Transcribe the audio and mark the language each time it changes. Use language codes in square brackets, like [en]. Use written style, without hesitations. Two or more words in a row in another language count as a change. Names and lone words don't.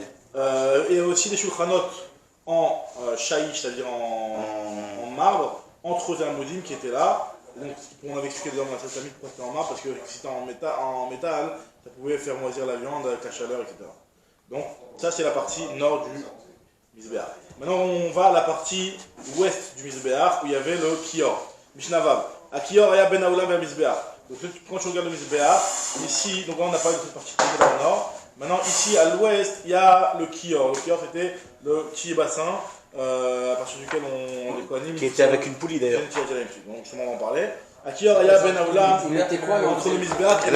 [fr] et aussi des shulchanot en Shaish, c'est-à-dire en marbre, entre les Amudim qui étaient là. Donc, on avait expliqué dans la famille pourquoi c'était en marbre, parce que si c'était en métal, ça pouvait faire moisir la viande avec la chaleur, etc. Donc, ça c'est la partie nord du Mizbeach. Maintenant, on va à la partie ouest du Mizbeach où il y avait le Kior. [he] משנה ו. הכיור היה בין האולם בין המזבח. [fr] Donc quand tu regardes le Mizbeach, ici, donc là on n'a pas eu de cette partie qui est dans le nord. Maintenant ici à l'ouest, il y a le Kior. Le Kior c'était le petit bassin à partir duquel les Kohanim... Qui était avec une poulie d'ailleurs. Donc justement on en parlait. À Kior, il y a [he] בין האולם, [fr] entre le Mizbeach et